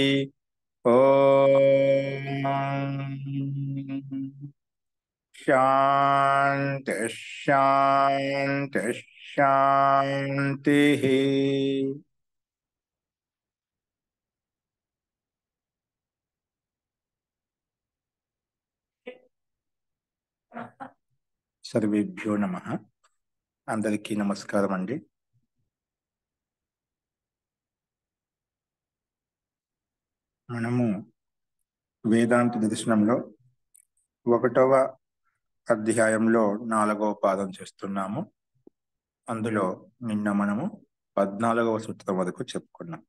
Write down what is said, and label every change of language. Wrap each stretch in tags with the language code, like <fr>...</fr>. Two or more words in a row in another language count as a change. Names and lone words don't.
<sa>ओम शांति शांति शांति। सर्वेभ्यो नमः।</sa> <te>అందరికీ నమస్కారం అండీ। మనము వేదాంత దర్శనంలో 1వ అధ్యాయంలో 4వ పాదం చేస్తున్నాము. అందులో నిన్న మనము 14వ సూత్రం వరకు చెప్పుకున్నాం.</te>